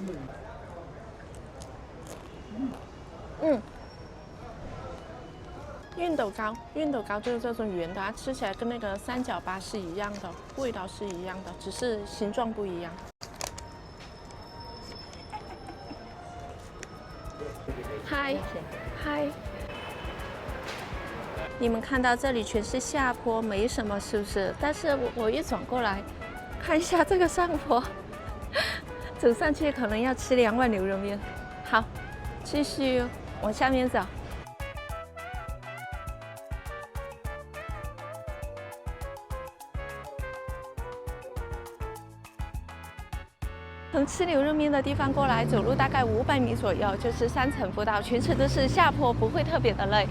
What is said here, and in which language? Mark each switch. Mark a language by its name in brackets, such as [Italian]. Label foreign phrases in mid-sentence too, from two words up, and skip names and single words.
[Chinese] 熨斗糕就是這種圓的，它吃起來跟那個三角粑是一樣的，味道是一樣的，只是形狀不一樣。嗨，你們看到這裡全是下坡，沒什麼，是不是？但是我一轉過來，看一下這個上坡，走上去可能要吃2碗牛肉麵。好，繼續往下面走。从吃牛肉麵的地方過來，走路大概500米左右，就是3層步道，全程都是下坡，不會特別的累。